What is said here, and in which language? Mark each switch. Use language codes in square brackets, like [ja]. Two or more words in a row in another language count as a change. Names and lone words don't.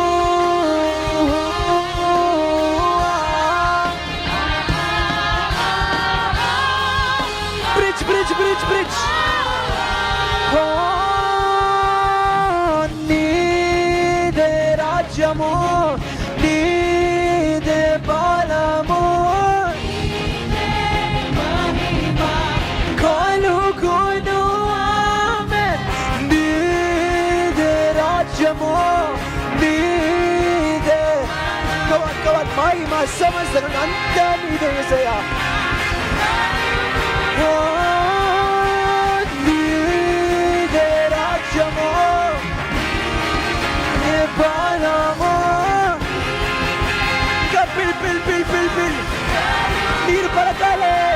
[en] Bridge. [te] నీదే బలము కలుగును. ఆమేన్. నీదే రాజ్యము, నీదే. [en] Come on, [te] మహిమ సమస్తము అంతా నీదే యేసయ్యా. నీదే రాజ్యము, నీ బలము. పిల్ నీరు పలకాలే.